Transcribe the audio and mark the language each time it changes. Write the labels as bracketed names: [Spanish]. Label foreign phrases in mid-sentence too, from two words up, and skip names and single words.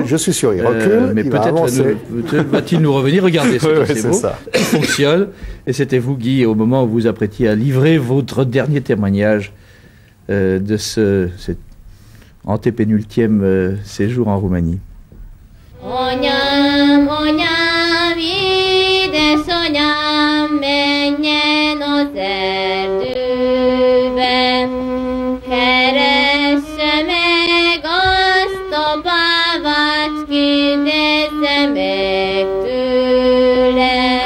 [French] Je suis sûr, il recule. Mais peut-être va-t-il nous revenir. Regardez, c'est beau. Ça fonctionne. Et c'était vous, Guy, au moment où vous vous apprêtiez à livrer votre dernier témoignage de cet antépénultième séjour en Roumanie. [Hungarian] Menjen az erdőbe, keresse meg azt a bávát, kérdezze meg tőle.